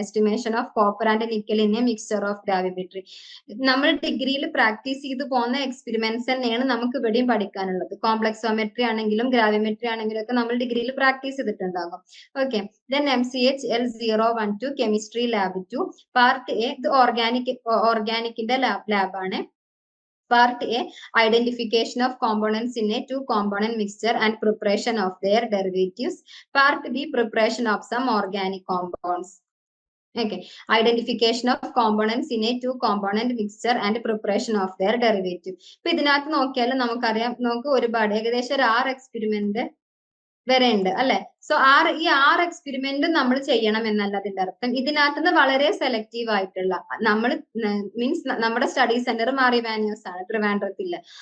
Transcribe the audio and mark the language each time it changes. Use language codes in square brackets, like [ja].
[en] Estimation of copper and nickel in a mixture of gravimetry. [ml] നമ്മൾ ഡിഗ്രിയിൽ practice ചെയ്ത് പോകുന്ന എക്സ്പെരിമെന്റ്സ് തന്നെയാണ് നമുക്ക് ഇവിടെയും പഠിക്കാനുള്ളത്. കോംപ്ലക്സോമെട്രി ആണെങ്കിലും ഗ്രാവിമെട്രി ആണെങ്കിലും ഒക്കെ നമ്മൾ ഡിഗ്രിയിൽ പ്രാക്ടീസ് ചെയ്തിട്ടുണ്ടാകും. [en] Okay, then MCH L012 chemistry lab 2 part A. [ml] ഇത് ഓർഗാനിക്കിന്റെ ലാബ് ആണ്. [en] Part A, identification of components in a two-component mixture and preparation of their derivatives. Part B, preparation of some organic compounds. Okay, identification of components in a two-component mixture and preparation of their derivative. [ml] ഇപ്പൊ ഇതിനകത്ത് നോക്കിയാൽ നമുക്കറിയാം, നമുക്ക് ഒരുപാട് ഏകദേശം ഒരു 6 experiment വരെ ഉണ്ട് അല്ലെ. സോ ഈ 6 എക്സ്പെരിമെന്റും നമ്മൾ ചെയ്യണം എന്നല്ല അതിന്റെ അർത്ഥം. ഇതിനകത്തുനിന്ന് വളരെ സെലക്റ്റീവ് ആയിട്ടുള്ള നമ്മൾ മീൻസ് നമ്മുടെ സ്റ്റഡി സെന്റർ മാറി വാന്യൂസ് ആണ്, ട്രിവാൻഡ്രത്തില്.